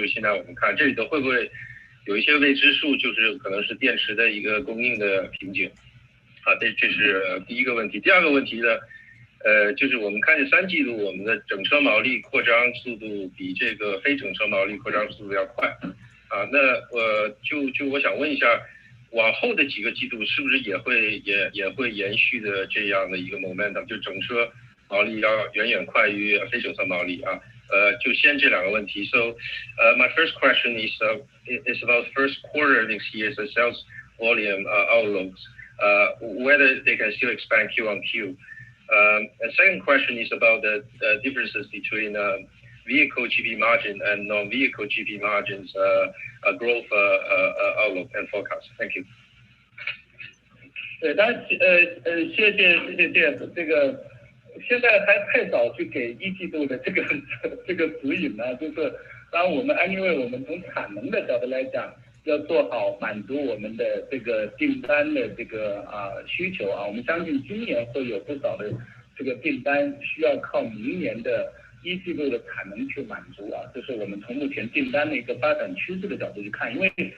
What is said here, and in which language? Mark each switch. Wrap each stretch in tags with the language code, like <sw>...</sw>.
<zh>就是现在我们看这里头会不会有一些未知数，就是可能是电池的一个供应的瓶颈这是第一个问题。第二个问题呢就是我们看见3季度我们的整车毛利扩张速度比这个非整车毛利扩张速度要快那我想问一下，往后的几个季度是不是也会延续的这样的一个</zh> <en>momentum，</en> <zh>就整车毛利要远远快于非整车毛利就先这两个问题。</zh> <en>So my first question is about first quarter next year's sales volume outlooks, whether they can still expand Q on Q. And second question is about the differences between vehicle GP margin and non-vehicle GP margins growth outlook and forecast. Thank you.</en> <zh>对，但谢谢这个现在还太早去给一季度的这个指引呢，就是当然我们</zh> <en>anyway</en> <zh>我们从产能的角度来讲，要做好满足我们的这个订单的这个需求我们相信今年会有不少的这个订单需要靠明年的一季度的产能去满足这是我们从目前订单的一个发展趋势的角度去看，因为</zh>